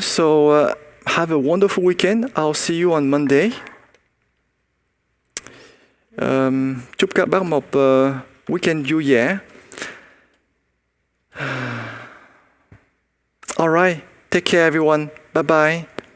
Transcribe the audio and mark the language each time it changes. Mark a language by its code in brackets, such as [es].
[en] So have a wonderful weekend. I'll see you on Monday. [vi] Chúc các bác một weekend vui vẻ. [en] All right. Take care, everyone. Bye bye.